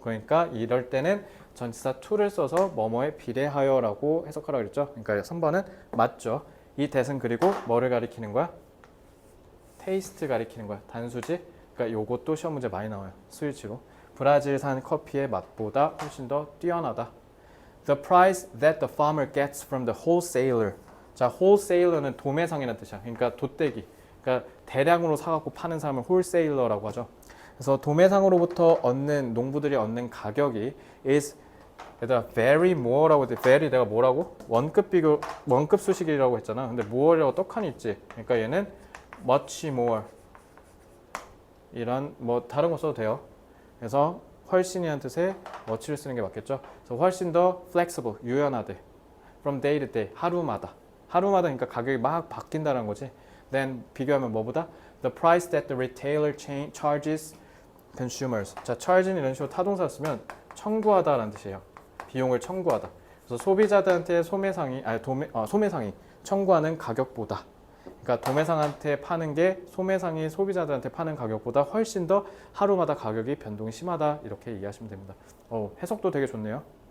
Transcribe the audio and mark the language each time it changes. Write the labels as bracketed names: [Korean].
[Korean] 그러니까 이럴 때는 전치사 to를 써서 뭐뭐에 비례하여라고 해석하라고 그랬죠. 그러니까 3번은 맞죠. 이 that은 그리고 뭐를 가리키는 거야? 테이스트 가리키는 거야. 단수지. 그러니까 요것도 시험 문제 많이 나와요. 수일치로. 브라질산 커피의 맛보다 훨씬 더 뛰어나다. [English] The price that the farmer gets from the wholesaler. [Korean] 자, wholesaler는 도매상이라는 뜻이야. 그러니까 돗대기. 그러니까 대량으로 사갖고 파는 사람을 wholesaler라고 하죠. 그래서 도매상으로부터 얻는 농부들이 얻는 가격이 is 얘들아 very more라고 돼. very 내가 뭐라고? 원급 비교 원급 수식이라고 했잖아. 근데 more라고 떡하니 있지. 그러니까 얘는 much more 이런 뭐 다른 거 써도 돼요. 그래서 훨씬이라는 뜻의 much를 쓰는 게 맞겠죠. 그래서 훨씬 더 flexible 유연하대. [English] from day to day [Korean] 하루마다 그러니까 가격이 막 바뀐다는 거지. [English] then [Korean] 비교하면 뭐보다 [English] the price that the retailer charges consumers. [Korean] 자, charge는 이런 식으로 타동사 쓰면 청구하다라는 뜻이에요. 비용을 청구하다. 그래서 소비자들한테 소매상이 청구하는 가격보다. 그러니까 도매상한테 파는 게 소매상이 소비자들한테 파는 가격보다 훨씬 더 하루마다 가격이 변동이 심하다. 이렇게 이해하시면 됩니다. 해석도 되게 좋네요.